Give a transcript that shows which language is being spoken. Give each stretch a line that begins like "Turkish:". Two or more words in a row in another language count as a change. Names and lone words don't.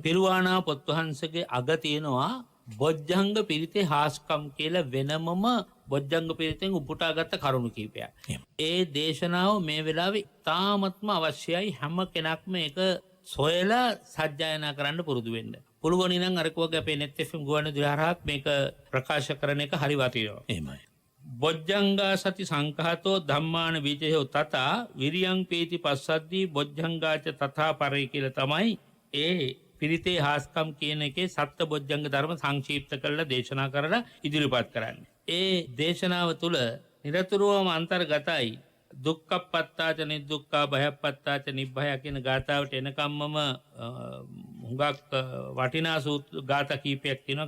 Sinhala: පිරුවානා පොත් වහන්සේගේ අග තියෙනවා බොජ්ජංග පිරිතේ හාස්කම් කියලා වෙනමම බොජ්ජංග පිරිතෙන් උපුටාගත්ත කරුණු කීපයක්. ඒ දේශනාව මේ වෙලාවේ ඉතාමත්ම අවශ්‍යයි. හැම කෙනෙක්ම ඒක සොයලා සජ්ජායනා කරන්න පුරුදු වෙන්න. පුළුවන් නම් අර කෝගේ අපේ net fm ගුවන්විදුලි හරහාත් මේක ප්‍රකාශ කරන එක හරි වටිනවා. එහෙමයි.
Pali: බොජ්ජංගා සති සංඛාතෝ ධම්මාන විජයෝ තථා විරියං පීති පස්සද්දී බොජ්ජංගාච තථා පරේ
Sinhala: කියලා තමයි ඒ පිරිතේ හාස්කම් කියන එකේ සත්‍ය බොජ්ජංග ධර්ම සංක්ෂිප්ත කරලා දේශනා කරලා ඉදිරිපත් කරන්නේ. ඒ දේශනාව තුළ නිරතුරුවම අන්තර්ගතයි
Pali: දුක්ඛප්පත්තාච නිදුක්ඛා භයප්පත්තාච නිබ්භය
Sinhala: කියන ගාථාවට එනකම්මම හුඟක් වටිනා ගාථා කීපයක් තියෙනවා.